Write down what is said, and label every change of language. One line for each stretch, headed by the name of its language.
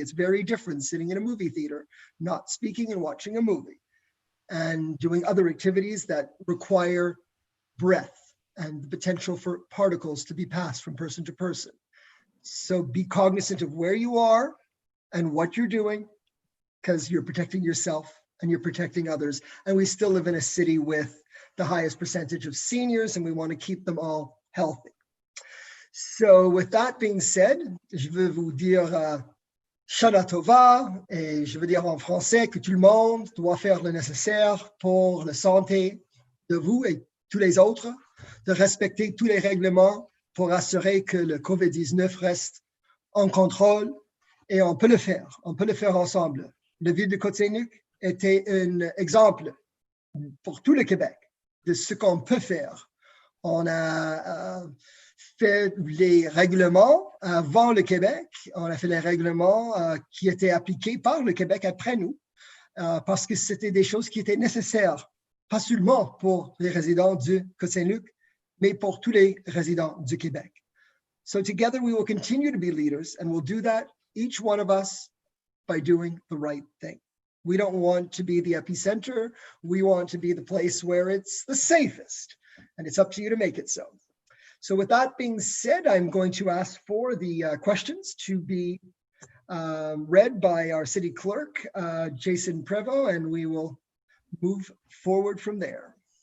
English: It's very different sitting in a movie theater, not speaking and watching a movie, and doing other activities that require breath and the potential for particles to be passed from person to person. So be cognizant of where you are and what you're doing, because you're protecting yourself and you're protecting others. And we still live in a city with the highest percentage of seniors, and we want to keep them all healthy. So with that being said,
French: je veux vous dire Shana Tova, et je veux dire en français que tout le monde doit faire le nécessaire pour la santé de vous et tous les autres, de respecter tous les règlements pour assurer que le COVID-19 reste en contrôle, et on peut le faire ensemble. La ville de Côte Saint-Luc était un exemple pour tout le Québec de ce qu'on peut faire. On a fait les règlements avant le Québec, on a fait les règlements qui étaient appliqués par le Québec après nous, parce que c'était des choses qui étaient nécessaires, pas seulement pour les résidents du Côte Saint-Luc, mais pour tous les résidents du Québec.
English: So together we will continue to be leaders, and we'll do that, each one of us, by doing the right thing. We don't want to be the epicenter. We want to be the place where it's the safest, and it's up to you to make it so. So with that being said, I'm going to ask for the questions to be read by our city clerk, Jason Prevost, and we will move forward from there.